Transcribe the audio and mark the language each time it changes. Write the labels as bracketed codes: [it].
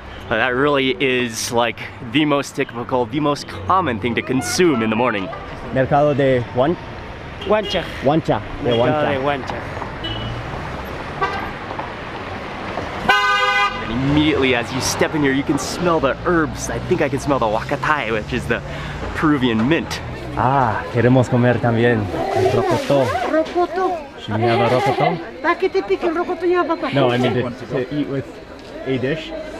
[en] That really is like the most typical, the most common thing to consume in the morning. [es] Mercado de Huancha. Huancha. De Huancha. [en] And immediately as you step in here, you can smell the herbs. I think I can smell the huacatay, which is the Peruvian mint. [es] Ah, queremos comer también rocoto. Rocoto. [en] Should we have a rocoto? [es] ¿Para qué te pica el rocoto ya, papá? [en] No, I mean to eat with a dish.